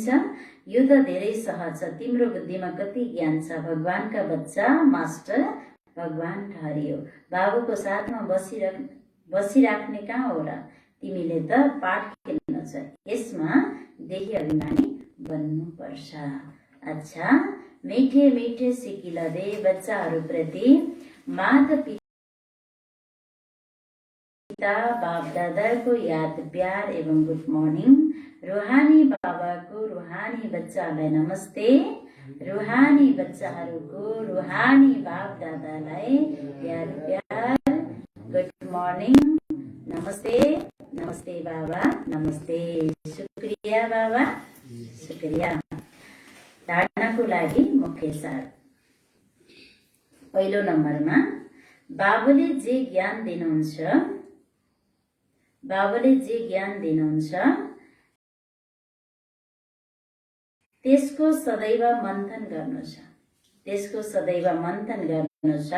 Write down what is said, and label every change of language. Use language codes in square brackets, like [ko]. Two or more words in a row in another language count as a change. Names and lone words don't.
[ne] यो त धेरै सहज छ। तिम्रो बुद्धिमा कति ज्ञान छ। भगवानका बच्चा मास्टर भगवान ठहरियो। बाबुको साथमा बसिराख्ने कहाँ हो र। तिमीले त पाठ खेल्नु छ। यसमा देखि अभिमानी बन्नुपर्छ। [hi] अच्छा, मीठे मीठे सिकिलदे बच्चाहरूप्रति माता पिता बाप दादा को याद प्यार एवं [en] good morning. [hi] रूहानी बाबा को रूहानी [ne] बच्चालाई नमस्ते। रूहानी बच्चाहरूको रूहानी बाप दादालाई याद प्यार [en] good morning. [ne] नमस्ते नमस्ते बाबा नमस्ते। [hi] शुक्रिया बाबा शुक्रिया। [ne] धारणाको लागि मुख्य सार। पहिलो नम्बरमा बाबुले जे ज्ञान दिनुहुन्छ त्यसको सदैव मन्थन गर्नु छ।